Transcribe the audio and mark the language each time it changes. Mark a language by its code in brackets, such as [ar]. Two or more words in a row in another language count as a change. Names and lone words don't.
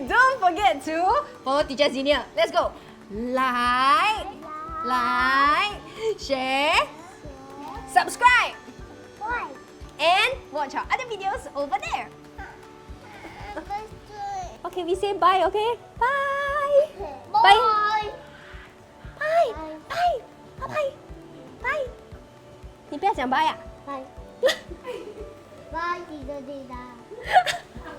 [en] Don't forget to follow Teacher Xenia. Let's go! Like, share, subscribe, and watch our other videos over there. Okay, we say bye, okay? Bye! Bye! Bye! Bye! Bye! Bye! [zh] 你不要讲 bye 啊？ [en] Bye. Bye, Tita.